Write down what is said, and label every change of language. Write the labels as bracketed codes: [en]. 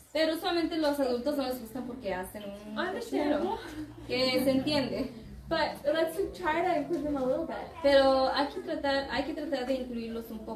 [es] Pero usualmente los adultos no les gustan porque hacen un [en] Understandable. [es] cochinero, que se entiende. [en] But let's try to include them a little bit. [es] Pero hay que tratar de incluirlos un poco.